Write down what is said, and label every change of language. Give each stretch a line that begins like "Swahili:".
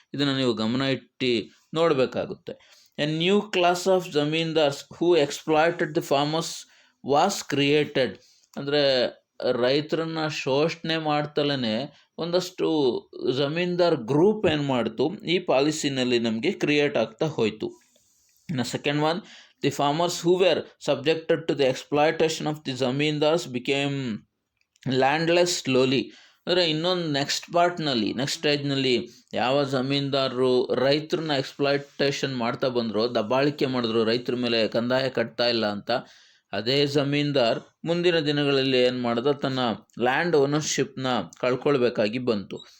Kannada: ಇದನ್ನು ನೀವು ಗಮನ ಇಟ್ಟು ನೋಡಬೇಕಾಗುತ್ತೆ.
English: A new class of zamindars who exploited the farmers was created.
Kannada: ಅಂದರೆ ರೈತರನ್ನ ಶೋಷಣೆ ಮಾಡ್ತಲೇ ಒಂದಷ್ಟು ಜಮೀನ್ದಾರ್ ಗ್ರೂಪ್ ಏನು ಮಾಡ್ತು, ಈ ಪಾಲಿಸಿನಲ್ಲಿ ನಮಗೆ ಕ್ರಿಯೇಟ್ ಆಗ್ತಾ ಹೋಯಿತು.
English: ಇನ್ನು second one, the farmers who were subjected to the exploitation of the zamindars became landless slowly.
Kannada: ಅಂದರೆ ಇನ್ನೊಂದು ನೆಕ್ಸ್ಟ್ ಸ್ಟೇಜ್ನಲ್ಲಿ ಯಾವ ಜಮೀನ್ದಾರರು ರೈತರನ್ನ ಎಕ್ಸ್ಪ್ಲಾಯ್ಟೇಷನ್ ಮಾಡ್ತಾ ಬಂದರು, ದಬ್ಬಾಳಿಕೆ ಮಾಡಿದ್ರು, ರೈತರ ಮೇಲೆ ಕಂದಾಯ ಕಟ್ತಾ ಇಲ್ಲ ಅಂತ, ಅದೇ ಜಮೀನ್ದಾರ್ ಮುಂದಿನ ದಿನಗಳಲ್ಲಿ ಏನು ಮಾಡ್ದ, ತನ್ನ ಲ್ಯಾಂಡ್ ಓನರ್ಶಿಪ್ನ ಕಳ್ಕೊಳ್ಬೇಕಾಗಿ ಬಂತು.